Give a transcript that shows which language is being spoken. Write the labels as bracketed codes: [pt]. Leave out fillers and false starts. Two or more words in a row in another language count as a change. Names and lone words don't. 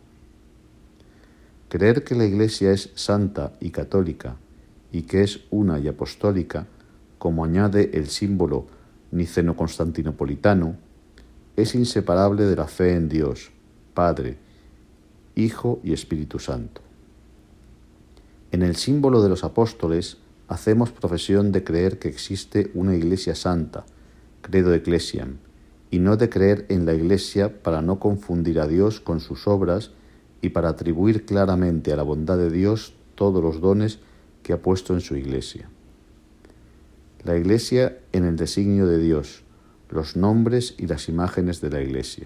[es] Creer que la Iglesia es santa y católica y que es una y apostólica, como añade el símbolo niceno-constantinopolitano, es inseparable de la fe en Dios, Padre, Hijo y Espíritu Santo. En el símbolo de los apóstoles hacemos profesión de creer que existe una Iglesia santa, [la] credo ecclesiam, [es] y no de creer en la Iglesia para no confundir a Dios con sus obras y para atribuir claramente a la bondad de Dios todos los dones que ha puesto en su Iglesia. La Iglesia en el designio de Dios, los nombres y las imágenes de la Iglesia.